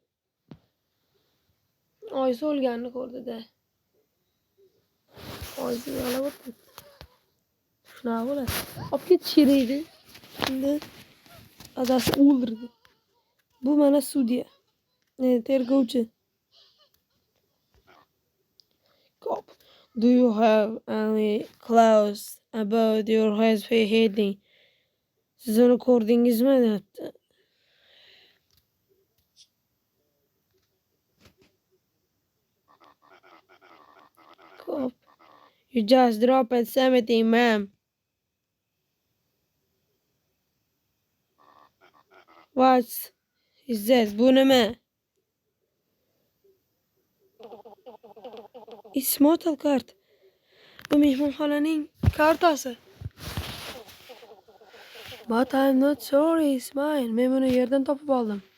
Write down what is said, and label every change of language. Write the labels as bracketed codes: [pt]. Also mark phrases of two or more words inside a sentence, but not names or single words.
[uz] Oyisi o'lganini ko'rdi-da. Oyisi yig'lab o'tdi. Shunaqa bo'ladi. Olib ketish kerak edi. Endi adasi o'ldirdi. Bu mana sudya. Tergovchi. [en] Cop. Do you have any clues about your husband hiding? [uz] Siz uni ko'rdingizmi? Deyapti. [en] Cop. You just dropped something, ma'am. What is that? [uz] Bu nima? [en] It's motel card. [uz] Bu mehmonxonaning kartasi. [en] But I'm not sure it's mine. [uz] Men buni yerdan topib oldim.